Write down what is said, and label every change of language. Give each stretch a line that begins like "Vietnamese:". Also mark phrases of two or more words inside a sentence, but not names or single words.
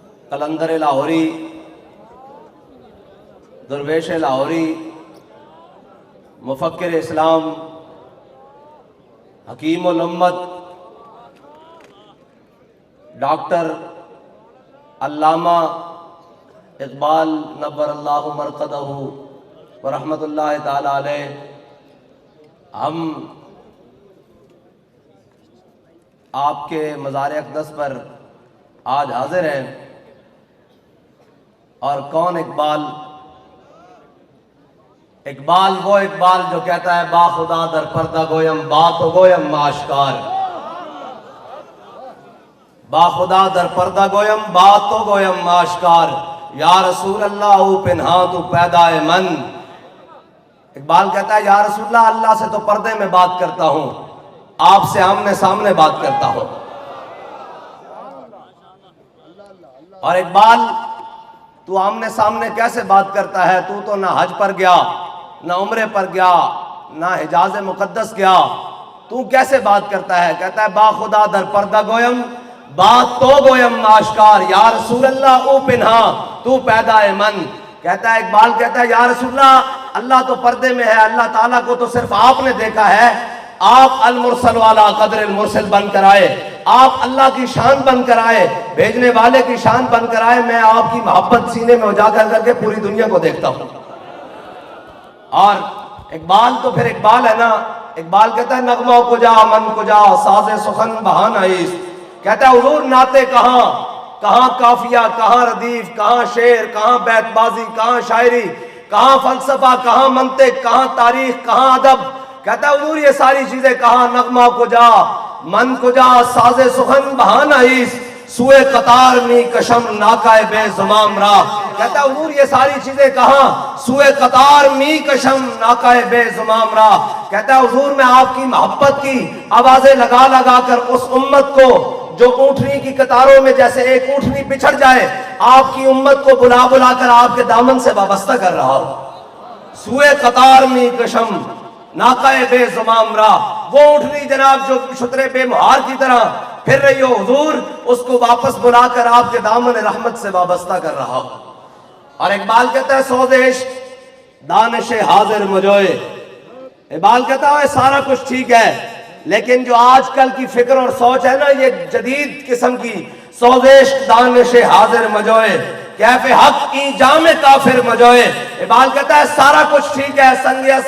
Urdu: قلندر لاہوری، درویش لاہوری، مفکر اسلام، حکیم الامت، ڈاکٹر علامہ اقبال نور اللہ مرقدہ ورحمۃ اللہ تعالی علیہ، ہم آپ کے مزار اقدس پر آج حاضر ہیں۔ اور کون اقبال؟ اقبال وہ اقبال جو کہتا ہے
Persian: با خدا در پردہ گویم بات و گویم آشکار، با خدا در پردہ گویم بات تو گویم آشکار، یا رسول اللہ او پنہاں تو پیدا من۔
Urdu: اقبال کہتا ہے یا رسول اللہ، اللہ سے تو پردے میں بات کرتا ہوں، آپ سے آمنے سامنے بات کرتا ہوں۔ اور اقبال تو آمنے سامنے کیسے بات کرتا ہے؟ تو نہ حج پر گیا، نہ عمرے پر گیا، نہ حجاز مقدس گیا، تو کیسے بات کرتا ہے؟ کہتا ہے
Persian: با خدا در پردہ گویم بات تو گویم آشکار، یا رسول اللہ او پنہا تو پیدا من۔
Urdu: کہتا ہے اقبال کہتا ہے یا رسول اللہ، اللہ تو پردے میں ہے، اللہ تعالیٰ کو تو صرف آپ نے دیکھا ہے، آپ المرسل والا
Arabic: قدر المرسل
Urdu: بن کر آئے، آپ اللہ کی شان بن کر آئے، بھیجنے والے کی شان بن کر آئے، میں آپ کی محبت سینے میں اجاگر کر کے پوری دنیا کو دیکھتا ہوں۔ اور اقبال تو پھر اقبال ہے نا، اقبال کہتا ہے
Persian: نغمہ کجا من کجا ساز سخن بہانہ ایست،
Urdu: کہتا ہے حضور نعتیں کہاں، کہاں قافیہ، کہاں ردیف، کہاں شعر، کہاں بیت بازی، کہاں شاعری، کہاں فلسفہ، کہاں منطق، کہاں تاریخ، کہاں ادب، کہتا ہے حضور یہ ساری چیزیں کہاں،
Persian: نغمہ کجا من کجا ساز سخن بہانہ ایست، سوئے قطار می کشم ناکائے بے زمام راہ،
Urdu: کہتا ہے حضور یہ ساری چیزیں کہاں،
Persian: سوئے قطار می کشم ناکائے بے زمام راہ،
Urdu: کہتا ہے حضور میں آپ کی محبت کی آوازیں لگا لگا کر اس امت کو جو اونٹنی کی قطاروں میں جیسے ایک اونٹنی بچھڑ جائے، آپ کی امت کو بلا بلا کر آپ کے دامن سے وابستہ کر رہا ہوں۔
Persian: سوئے قطار می کشم ناکائے بے زمام راہ،
Urdu: وہ اونٹنی جناب جو شترے بے مہار کی طرح پھر رہی ہو، حضور اس کو واپس بلا کر آپ کے دامن رحمت سے وابستہ کر رہا ہو۔ اور اقبال کہتا ہے
Persian: سوزش دانش حاضر مجوئے،
Urdu: اقبال کہتا ہے سارا کچھ ٹھیک ہے، لیکن جو آج کل کی فکر اور سوچ ہے نا، یہ جدید قسم کی
Persian: سوزش دانش حاضر مجوئے، کیف حق کی جام کافر مجوئے،
Urdu: اقبال کہتا ہے سارا کچھ ٹھیک ہے، سنگ